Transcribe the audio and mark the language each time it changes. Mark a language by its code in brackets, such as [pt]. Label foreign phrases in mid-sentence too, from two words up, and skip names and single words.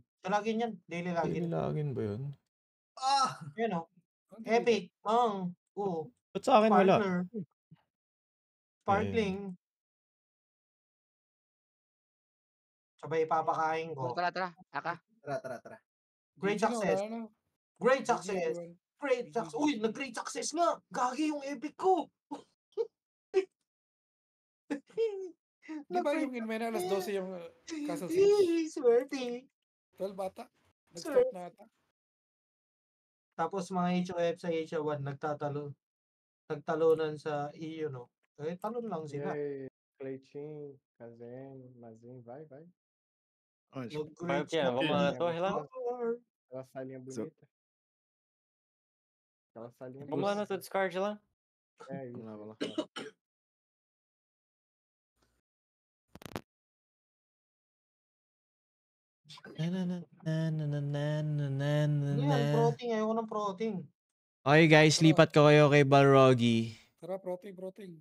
[tl] Sa login yan. Daily login. Daily login ba yun? Yan o. Epic. Oo. Ba't sa akin wala? Sparkling. Sabay ipapakain ko. Tara. Aka. Tara. [en] Great success. Great success. Great success. [tl] Uy, nag- [en] great success [tl] nga. Gagi yung epic ko. Di ba yung Inmena alas 12 yung Castle Siege? Swerte. 12 bata? Nag-start na ata. Tapos mga HOF sa HO1 nagtalunan sa EU, no? Eh, talon lang sila. [pt] Cleitinho, Kazem, Mazin, vai. Vai o quê? Vamos lá na torre lá? Aquela salinha bonita. Aquela salinha Vamos lá no teu discard lá? É isso. Vamos lá. [tl] Yan, protein. Ayoko ng protein. [en] Okay guys, [tl] lipat ko kayo kay Balrogi. Tara, protein.